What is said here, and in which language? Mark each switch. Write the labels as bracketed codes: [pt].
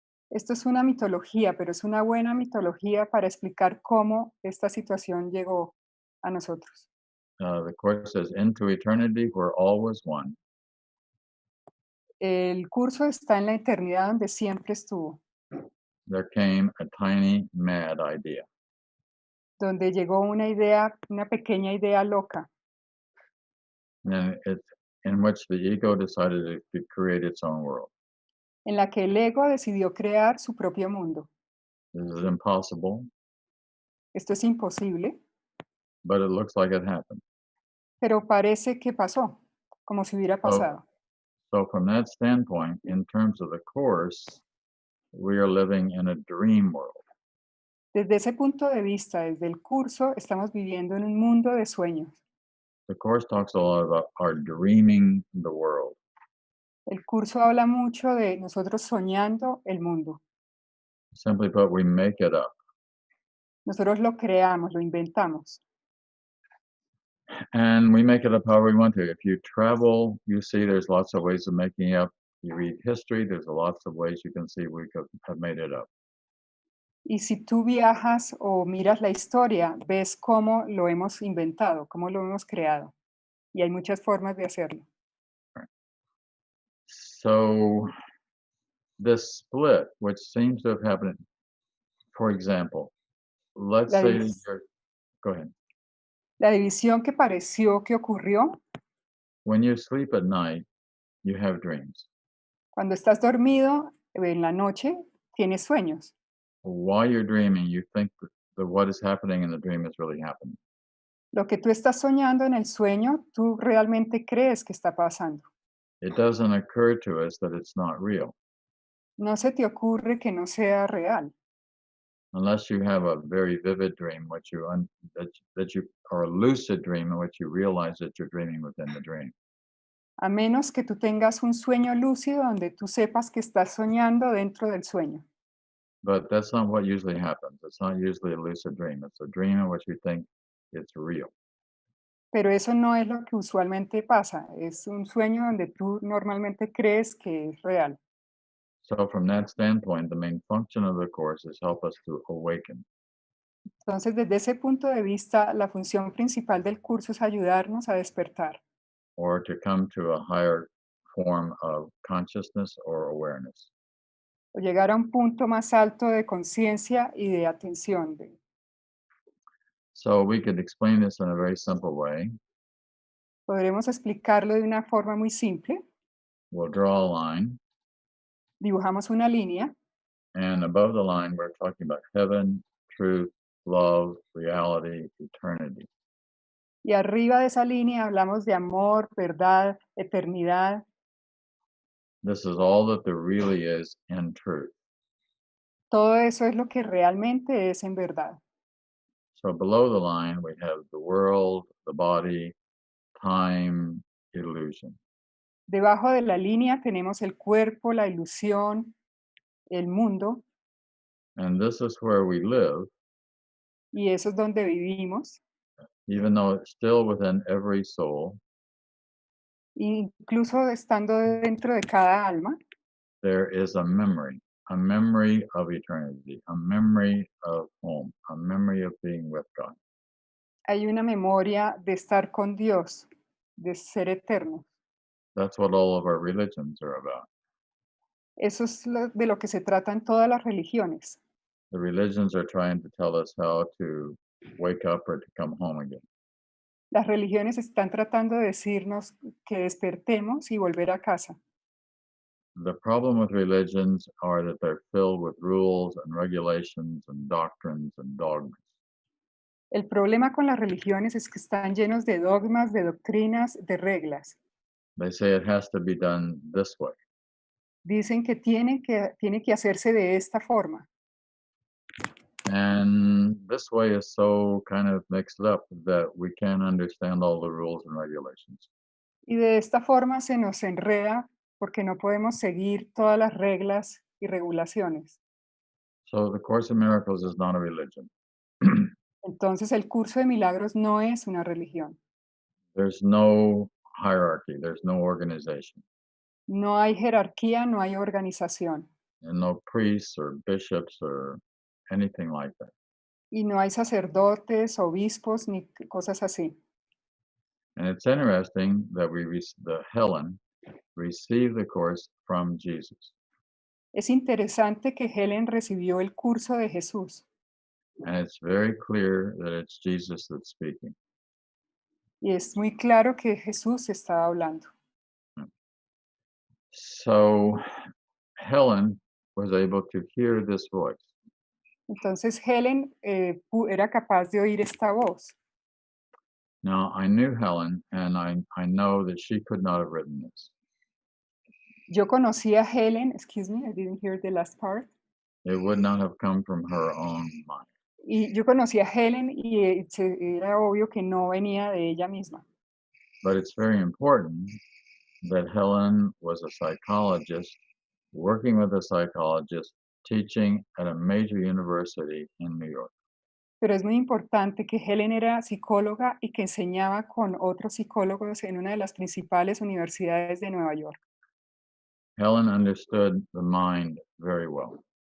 [es] Esto es una mitología, pero es una buena mitología para explicar cómo esta situación llegó a nosotros. [en] The Course says, into eternity where all was one, [es] El curso está en la eternidad donde siempre estuvo, [en] there came a tiny mad idea. [es] donde llegó una idea, una pequeña idea loca, [en] And it's in which the ego decided to create its own world. [es] en la que el ego decidió crear su propio mundo. [en] This is impossible, [es] Esto es imposible, [en] but it looks like it happened. [es] pero parece que pasó, como si hubiera [en] So, [es] pasado. [en] so from that standpoint, in terms of the Course, we are living in a dream world. [es] Desde ese punto de vista, desde el curso, estamos viviendo en un mundo de sueños. [en] The Course talks a lot about our dreaming the world. [es] El curso habla mucho de nosotros soñando el mundo. [en] Simply put, we make it up. [es] Nosotros lo creamos, lo inventamos. [en] And we make it up however we want to. If you travel, you see there's lots of ways of making it up. You read history, there's lots of ways you can see we could have made it up. [es] Y si tú viajas o miras la historia, ves cómo lo hemos inventado, cómo lo hemos creado. Y hay muchas formas de hacerlo. [en] So this split, which seems to have happened, for example, let's [es] La, [en] say [es] divis- [en] you're, go ahead. [es] la división que pareció que ocurrió [en] When you sleep at night, you have dreams. [es] cuando estás dormido en la noche, tienes sueños. [en] While you're dreaming, you think that what is happening in the dream is really happening. [es] Lo que tú estás soñando en el sueño, tú realmente crees que está pasando. [en] It doesn't occur to us that it's not real. [es] No se te ocurre que no sea real, [en] unless you have a very vivid dream, that you or a lucid dream in which you realize that you're dreaming within the dream. [es] a menos que tú tengas un sueño lúcido donde tú sepas que estás soñando dentro del sueño. [en] But that's not what usually happens. It's not usually a lucid dream. It's a dream in which we think it's real. [es] Pero eso no es lo que usualmente pasa, es un sueño donde tú normalmente crees que es real. [en] So from that standpoint, the main function of the course is help us to awaken [es] Entonces, desde ese punto de vista, la función principal del curso es ayudarnos a despertar [en] or to come to a higher form of consciousness or awareness. [es] o llegar a un punto más alto de conciencia y de atención. [en] So we could explain this in a very simple way. [es] Podremos explicarlo de una forma muy simple. [en] We'll draw a line, [es] Dibujamos una línea [en] and above the line, we're talking about heaven, truth, love, reality, eternity. [es] y arriba de esa línea hablamos de amor, verdad, eternidad. [en] This is all that there really is in truth. [es] Todo eso es lo que realmente es en verdad. [en] So below the line, we have the world, the body, time, illusion. [es] Debajo de la línea tenemos el cuerpo, la ilusión, el mundo, [en] And this is where we live, [es] y eso es donde vivimos. [en] even though it's still within every soul. [es] Incluso estando dentro de cada alma, [en] There is a memory of eternity, a memory of home, a memory of being with God. [es] hay una memoria de estar con Dios, de ser eterno. [en] That's what all of our religions are about. [es] Eso es de lo que se tratan todas las religiones. [en] The religions are trying to tell us how to wake up or to come home again. [es] Las religiones están tratando de decirnos que despertemos y volver a casa. [en] The problem with religions are that they're filled with rules and regulations and doctrines and dogmas. [es] El problema con las religiones es que están llenos de dogmas, de doctrinas, de reglas. [en] They say it has to be done this way. [es] Dicen que tiene que hacerse de esta forma. [en] And this way is so kind of mixed up that we can't understand all the rules and regulations. [es] Y de esta forma se nos enreda porque no podemos seguir todas las reglas y regulaciones. [en] So the Course in Miracles is not a religion. [es] Entonces el curso de milagros no es una religión. [en] There's no hierarchy, there's no organization, [es] No hay jerarquía, no hay organización. [en] and no priests or bishops or anything like that. [es] Y no hay sacerdotes, obispos, ni cosas así. [en] And it's interesting that the Helen received the Course from Jesus. [es] Es interesante que Helen recibió el curso de Jesús. [en] And it's very clear that it's Jesus that's speaking. [es] Y es muy claro que Jesús estaba hablando. [en] So Helen was able to hear this voice. [es] Entonces Helen era capaz de oír esta voz. [en] Now, I knew Helen, and I know that she could not have written this. [es] Yo conocí a Helen, [en] excuse me, I didn't hear the last part. It would not have come from her own mind. [es] Y yo conocí a Helen y era obvio que no venía de ella misma. [en] But it's very important that Helen was a psychologist, working with a psychologist, teaching at a major university in New York. [es] Pero es muy importante que Helen era psicóloga y que enseñaba con otros psicólogos en una de las principales universidades de Nueva York. [en] Helen understood the mind very well.